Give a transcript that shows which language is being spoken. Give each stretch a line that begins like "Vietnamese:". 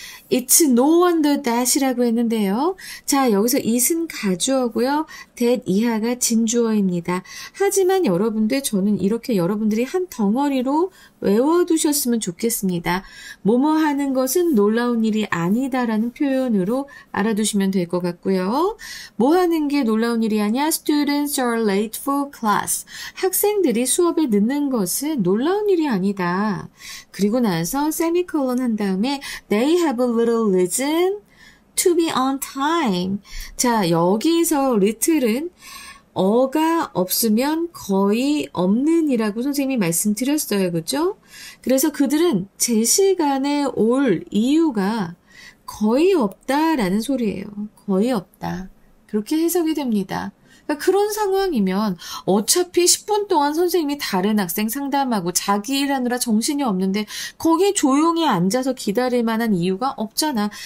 English: It's no wonder that
Korean: 이라고 했는데요. 자, 여기서 it은 가주어고요. that 이하가 진주어입니다. 하지만 여러분들, 저는 이렇게 여러분들이 한 덩어리로 외워두셨으면 좋겠습니다. 뭐뭐 하는 것은 놀라운 일이 아니다라는 표현으로 알아두시면 될 것 같고요. 뭐 하는 게 놀라운 일이 아니야?
English: Students are late for class.
Korean: 학생들이 수업에 늦는 것은 놀라운 일이 아니다. 그리고 나서 세미콜론 한 다음에
English: they have a little reason to be on time.
Korean: 자, 여기서
English: little은
Korean: 어가 없으면 거의 없는 이라고 선생님이 말씀드렸어요. 그죠? 그래서 그들은 제 시간에 올 이유가 거의 없다라는 소리예요. 거의 없다. 그렇게 해석이 됩니다. 그러니까 그런 상황이면 어차피 10분 동안 선생님이 다른 학생 상담하고 자기 일하느라 정신이 없는데 거기에 조용히 앉아서 기다릴 만한 이유가 없잖아.